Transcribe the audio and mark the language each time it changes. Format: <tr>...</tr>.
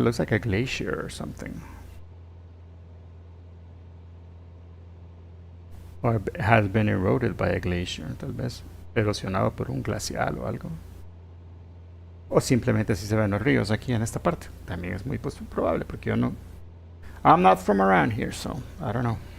<en>Looks like a glacier or something. Or has been eroded by a glacier.</en> <es>Tal vez erosionado por un glacial o algo. O simplemente si se ven los ríos aquí en esta parte. También es muy probable porque yo no...</es> <en>I'm not from around here, so I don't know.</en>